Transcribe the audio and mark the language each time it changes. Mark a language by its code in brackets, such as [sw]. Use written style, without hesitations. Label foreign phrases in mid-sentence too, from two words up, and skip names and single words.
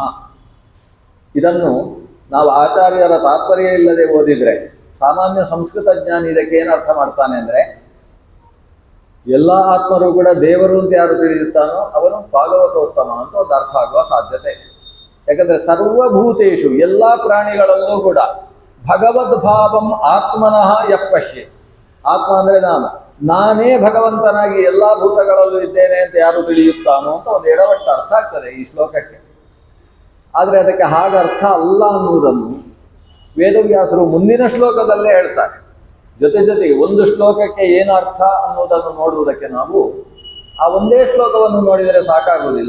[kn] ಇದನ್ನು ನಾವು ಆಚಾರ್ಯರ ತಾತ್ಪರ್ಯ ಇಲ್ಲದೆ ಓದಿದ್ರೆ, ಸಾಮಾನ್ಯ ಸಂಸ್ಕೃತ ಜ್ಞಾನಿ ಇದಕ್ಕೆ ಏನು ಅರ್ಥ ಮಾಡ್ತಾನೆ ಅಂದರೆ, ಎಲ್ಲ ಆತ್ಮರು ಕೂಡ ದೇವರು ಅಂತ ಯಾರು ತಿಳಿಯುತ್ತಾನೋ ಅವನು ಭಾಗವತೋತ್ತಮ ಅಂತ ಒಂದು ಅರ್ಥ ಆಗುವ ಸಾಧ್ಯತೆ ಇದೆ. ಯಾಕಂದ್ರೆ ಸರ್ವಭೂತೇಷು ಎಲ್ಲ ಪ್ರಾಣಿಗಳಲ್ಲೂ ಕೂಡ [sa] ಭಗವದ್ಭಾವಂ ಆತ್ಮನಃ ಯಃ ಪಶ್ಯೇತ್. [kn] ಆತ್ಮ ಅಂದರೆ ನಾನೇ ಭಗವಂತನಾಗಿ ಎಲ್ಲ ಭೂತಗಳಲ್ಲೂ ಇದ್ದೇನೆ ಅಂತ ಯಾರು ತಿಳಿಯುತ್ತಾನೋ ಅಂತ ಒಂದು ಎಡವಟ್ಟ ಅರ್ಥ ಆಗ್ತದೆ ಈ ಶ್ಲೋಕಕ್ಕೆ. ಆದರೆ ಅದಕ್ಕೆ ಹಾಗೆ ಅರ್ಥ ಅಲ್ಲ ಅನ್ನುವುದನ್ನು ವೇದವ್ಯಾಸರು ಮುಂದಿನ ಶ್ಲೋಕದಲ್ಲೇ ಹೇಳ್ತಾರೆ. ಜೊತೆಗೆ ಒಂದು ಶ್ಲೋಕಕ್ಕೆ ಏನು ಅರ್ಥ ಅನ್ನೋದನ್ನು ನೋಡುವುದಕ್ಕೆ ನಾವು ಆ ಒಂದೇ ಶ್ಲೋಕವನ್ನು ನೋಡಿದರೆ ಸಾಕಾಗುವುದಿಲ್ಲ.